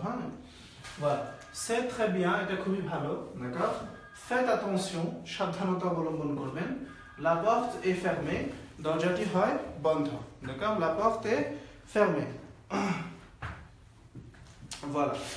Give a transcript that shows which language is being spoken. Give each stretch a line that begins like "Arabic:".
French: হ্যাঁ, voilà, c'est très bien,
Bangla: এটা খুবই ভালো,
French: d'accord? faites attention,
Bangla: সাবধানতা অবলম্বন করবেন।
French: la porte est fermée,
Bangla: দরজাটি হয় বন্ধ,
French: d'accord? la porte est fermée, voilà।